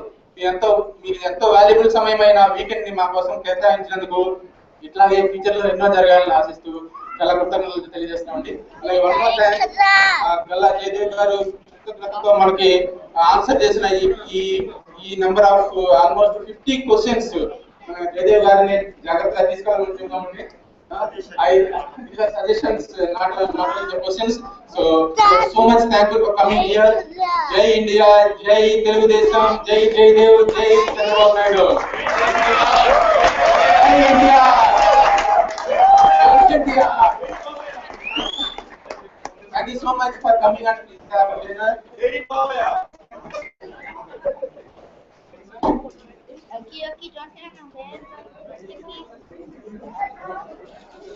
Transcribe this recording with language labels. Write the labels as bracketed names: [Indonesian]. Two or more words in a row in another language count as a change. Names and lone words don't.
[Telugu] మీరు ఎంతో వాల్యుబుల్ సమయమైన వీకెండ్ ని మా కోసం కేటాయించినందుకు ఇట్లాగే ఫ్యూచర్ లో ఎన్నో జరగాలని ఆశిస్తూ చాలా కృతజ్ఞతలు తెలియజేస్తామండి. అలాగే [English] one more time [Telugu] గల్లా జయదేవ్ గారు కృతజ్ఞతతో మనకి ఆన్సర్ చేసిన ఈ [English] number of almost 50 questions [Telugu] జయదేవ్ గారిని జాగ్రత్తగా తీసుకోవాలనుకుంటున్నామండి. [English] These are suggestions, not the questions. So much thankful for coming here. Jai India, Jai Telugu Desam, Jai Jayadev, Jai Chandrababu Naidu. Jai India, Jai India. Thank you so much for coming and please have a dinner. Aqui, don't have a